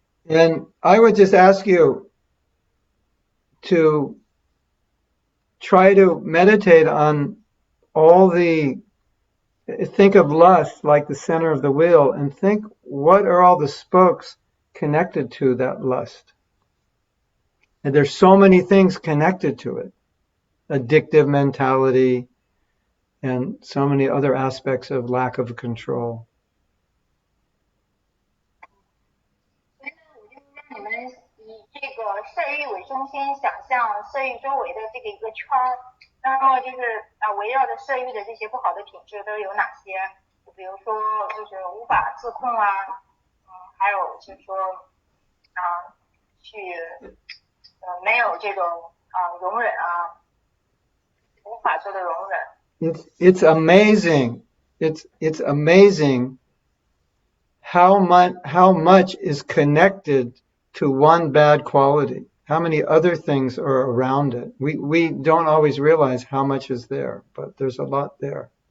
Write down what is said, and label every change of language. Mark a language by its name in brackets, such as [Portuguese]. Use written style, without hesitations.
[English] And I would just ask you to try to meditate on think of lust like the center of the wheel and think what are all the spokes connected to that lust. And there's so many things connected to it. Addictive mentality and so many other aspects of lack of control. [Chinese] 你们以这个色欲为中心，想象色欲周围的这个一个圈儿，那么就是围绕着色欲的这些不好的品质都有哪些？就比如说就是无法自控啊，还有就是说去没有这种容忍啊，无法做的容忍。 [English] It's amazing. It's amazing how much is connected to one bad quality. How many other things are around it? We don't always realize how much is there, but there's a lot there.